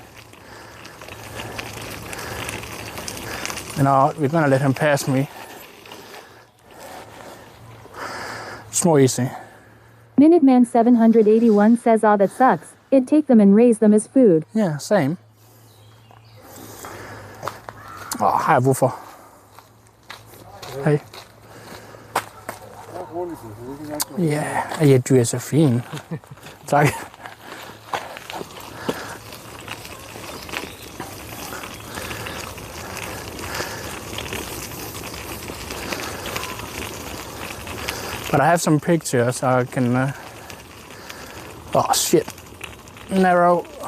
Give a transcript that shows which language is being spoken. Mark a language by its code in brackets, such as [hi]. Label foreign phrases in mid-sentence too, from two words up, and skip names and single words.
[en] No, we're gonna let him pass me. It's more easy. Minuteman 781 says, that sucks. It'd take them and raise them as food. Yeah, same. [da] Hej, hvorfor? Hej. Ja, du er så fin. Tak. [en] But I have some pictures so I can... Oh shit. Narrow.